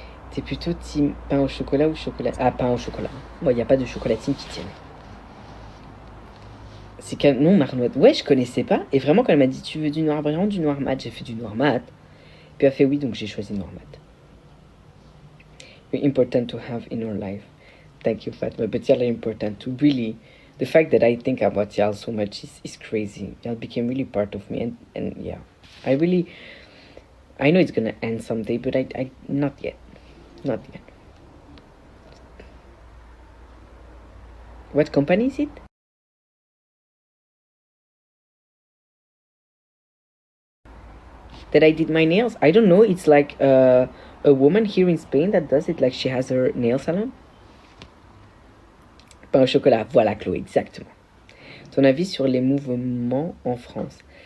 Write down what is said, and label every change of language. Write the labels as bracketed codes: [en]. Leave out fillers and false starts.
[fr] T'es plutôt team pain au chocolat ou chocolat? Ah, pain au chocolat. Moi, il n'y a pas de chocolatine qui tienne. C'est qu'un non, marnotte. Ouais, je connaissais pas. Et vraiment, quand elle m'a dit tu veux du noir brillant ou du noir mat, j'ai fait du noir mat. Puis elle a fait oui, donc j'ai choisi noir mat. [en] Very important to have in our life. Thank you, Fatma. But Yalla important to really. The fact that I think about y'all so much is crazy. Y'all became really part of me, and yeah, I know it's gonna end someday, but I not yet. What company is it? That I did my nails? I don't know. It's like a woman here in Spain that does it. Like she has her nail salon. [fr] Pain au chocolat. Voilà, Chloé, exactement. Ton avis sur les mouvements en France?